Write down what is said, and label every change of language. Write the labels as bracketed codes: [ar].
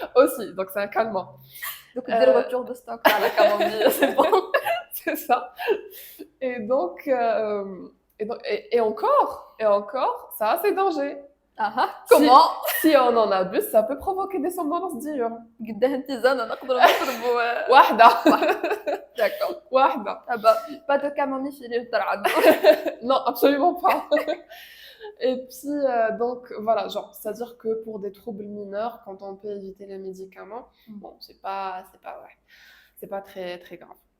[fr] Aussi, donc c'est un calmant. Donc dès le retour de stock à la camomille, c'est bon. C'est ça. Et donc, et encore, ça a ses dangers. Comment? Si on en abuse, ça peut provoquer des somnolences diurnes. [ar] قدام tisane نقدروا نشربوا واحدة. [fr] D'accord. [ar] واحدة. [fr] Ah bah, pas de camomille chez les tarades. Non, absolument pas. Et puis, donc, voilà, genre, c'est-à-dire que pour des troubles mineurs, quand on peut éviter les médicaments, bon, c'est pas très, très grave.